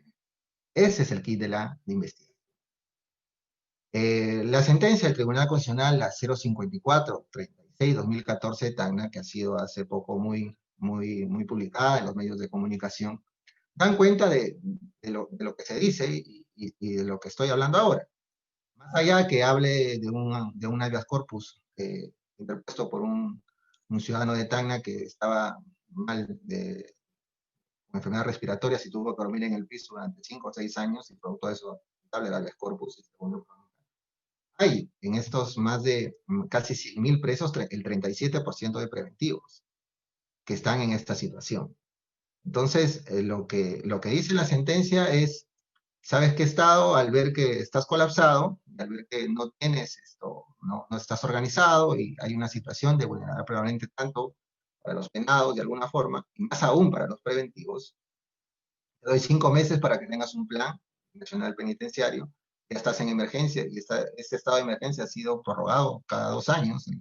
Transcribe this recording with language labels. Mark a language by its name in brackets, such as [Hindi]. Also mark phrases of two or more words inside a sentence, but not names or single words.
[Spanish] Ese es el kit de la investigación. La sentencia del Tribunal Constitucional, la 054-36-2014 de Tacna, que ha sido hace poco muy publicada en los medios de comunicación, dan cuenta de lo que se dice y de lo que estoy hablando ahora. Más allá que hable de un [Latin] habeas corpus [Spanish] interpuesto por un ciudadano de Tacna que estaba mal con enfermedad respiratoria, y tuvo que dormir en el piso durante 5 o 6 años, y producto de eso, el [Latin] habeas corpus. [Spanish] Hay en estos más de casi 100.000 presos, el 37% de preventivos que están en esta situación. Entonces, lo que dice la sentencia es, ¿sabes qué, Estado? Al ver que estás colapsado, al ver que no tienes no estás organizado y hay una situación de vulnerabilidad permanente tanto para los penados de alguna forma, y más aún para los preventivos, te doy 5 meses para que tengas un plan nacional penitenciario, ya estás en emergencia, y este estado de emergencia ha sido prorrogado cada 2 años.